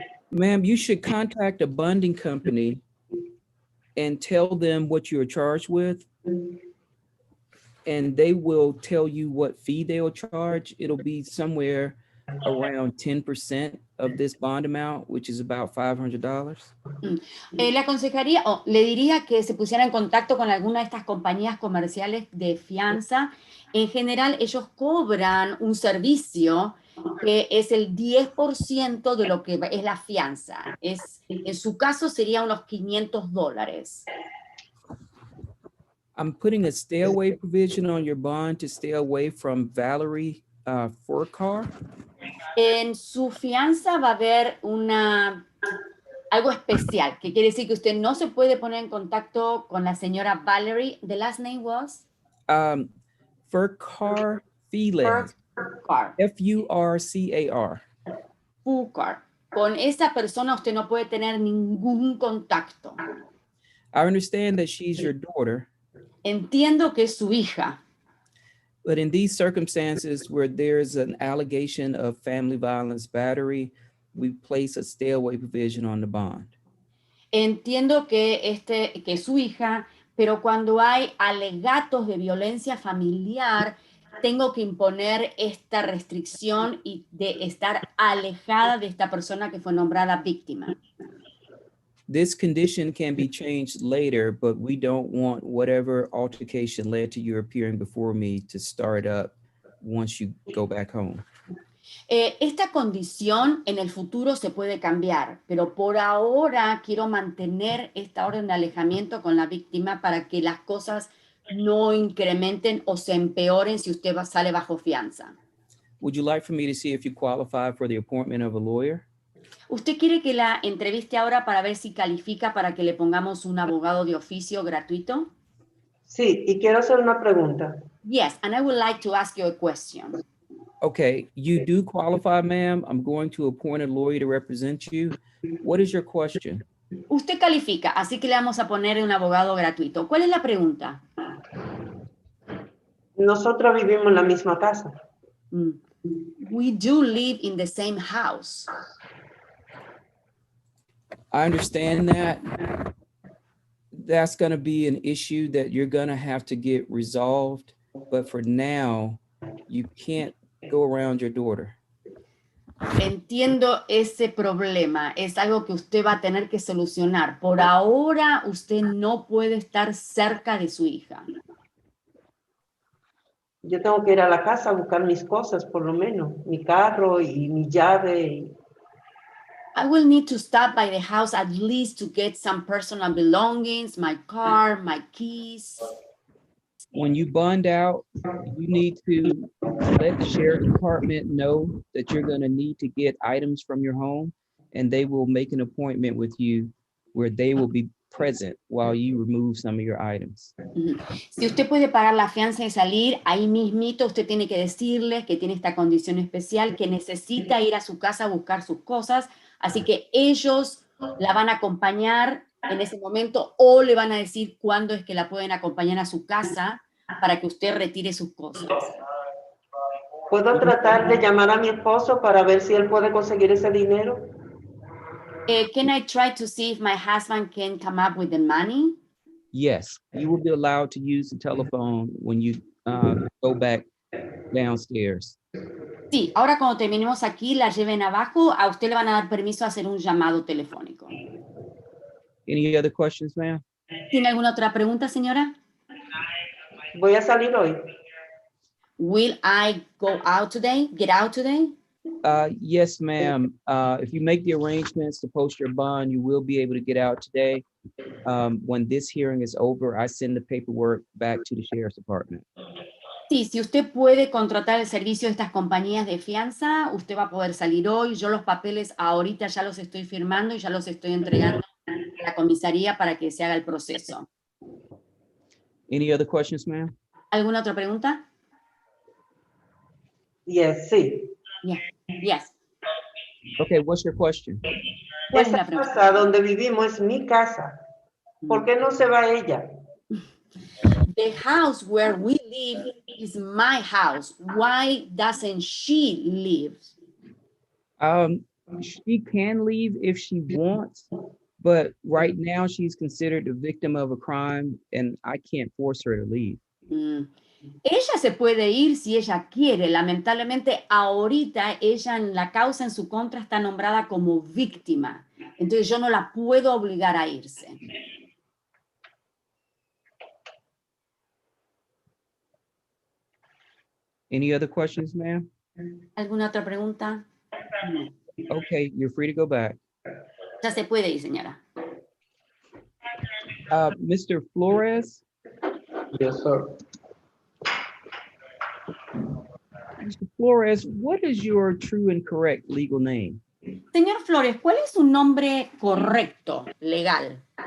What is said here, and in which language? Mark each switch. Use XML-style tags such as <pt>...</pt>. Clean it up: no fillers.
<en>Ma'am, you should contact a bonding company and tell them what you're charged with, and they will tell you what fee they'll charge. It'll be somewhere around 10% of this bond amount, which is about $500.</en> <es>Le aconsejaría, o le diría que se pusiera en contacto con alguna de estas compañías comerciales de fianza. En general, ellos cobran un servicio que es el 10% de lo que es la fianza. En su caso, sería unos $500.</es> <en>I'm putting a stay away provision on your bond to stay away from Valerie Furcar.</en> <es>En su fianza va a haber algo especial, que quiere decir que usted no se puede poner en contacto con la señora Valerie.</es> <en>The last name was? Furcar Files. Furcar. Furcar. Furcar.</en> <es>Con esa persona usted no puede tener ningún contacto.</es> <en>I understand that she's your daughter.</en> <es>Entiendo que es su hija.</es> <en>But in these circumstances where there's an allegation of family violence battery, we place a stay away provision on the bond.</en> <es>Entiendo que es su hija, pero cuando hay alegatos de violencia familiar, tengo que imponer esta restricción y de estar alejada de esta persona que fue nombrada víctima.</es> <en>This condition can be changed later, but we don't want whatever altercation led to your appearing before me to start up once you go back home.</en> <es>Esta condición en el futuro se puede cambiar, pero por ahora quiero mantener esta orden de alejamiento con la víctima para que las cosas no incrementen o se empeoren si usted sale bajo fianza.</es> <en>Would you like for me to see if you qualify for the appointment of a lawyer?</en> <es>¿Usted quiere que la entreviste ahora para ver si califica para que le pongamos un abogado de oficio gratuito? Sí, y quiero hacer una pregunta.</es> <en>Yes, and I would like to ask you a question. Okay, you do qualify, ma'am. I'm going to appoint a lawyer to represent you. What is your question?</en> <es>Usted califica, así que le vamos a poner un abogado gratuito. ¿Cuál es la pregunta? Nosotros vivimos en la misma casa.</es> <en>We do live in the same house. I understand that. That's going to be an issue that you're going to have to get resolved. But for now, you can't go around your daughter.</en> <es>Entiendo ese problema. Es algo que usted va a tener que solucionar. Por ahora, usted no puede estar cerca de su hija. Yo tengo que ir a la casa a buscar mis cosas, por lo menos. Mi carro y mi llave.</es> <en>I will need to stop by the house at least to get some personal belongings, my car, my keys. When you bond out, you need to let the sheriff's department know that you're gonna need to get items from your home, and they will make an appointment with you where they will be present while you remove some of your items.</en> <es>Si usted puede pagar la fianza y salir, ahí mismito usted tiene que decirles que tiene esta condición especial, que necesita ir a su casa a buscar sus cosas, así que ellos la van a acompañar en ese momento o le van a decir cuándo es que la pueden acompañar a su casa para que usted retire sus cosas. ¿Puedo tratar de llamar a mi esposo para ver si él puede conseguir ese dinero?</es> <en>Can I try to see if my husband can come up with the money? Yes, you will be allowed to use the telephone when you go back downstairs.</en> <es>Sí, ahora cuando terminemos aquí, la lleven abajo, a usted le van a dar permiso a hacer un llamado telefónico.</es> <en>Any other questions, ma'am?</en> <es>¿Tiene alguna otra pregunta, señora? Voy a salir hoy.</es> <en>Will I go out today? Get out today? Yes, ma'am. If you make the arrangements to post your bond, you will be able to get out today. When this hearing is over, I send the paperwork back to the sheriff's department.</en> <es>Sí, si usted puede contratar el servicio de estas compañías de fianza, usted va a poder salir hoy. Yo los papeles ahorita ya los estoy firmando y ya los estoy entregando a la comisaría para que se haga el proceso.</es> <en>Any other questions, ma'am?</en> <es>¿Alguna otra pregunta?</es> <en>Yes,</en> <es>sí.</es> <en>Yes. Okay, what's your question?</en> <es>¿Cuál es Esa la pregunta? casa donde vivimos es mi casa. ¿Por qué no se va ella?</es> <en>The house where we live is my house. Why doesn't she live? She can leave if she wants, but right now she's considered a victim of a crime and I can't force her to leave.</en> <es>Ella se puede ir si ella quiere. Lamentablemente, ahorita ella en la causa en su contra está nombrada como víctima. Entonces yo no la puedo obligar a irse.</es> <en>Any other questions, ma'am?</en> <es>¿Alguna otra pregunta? No.</es> <en>Okay, you're free to go back.</en> <es>Ya se puede ir, señora.</es> <en>Mr. Flores? Yes, sir. Mr. Flores, what is your true and correct legal name?</en> <es>Señor Flores, ¿cuál es su nombre correcto, legal?</es>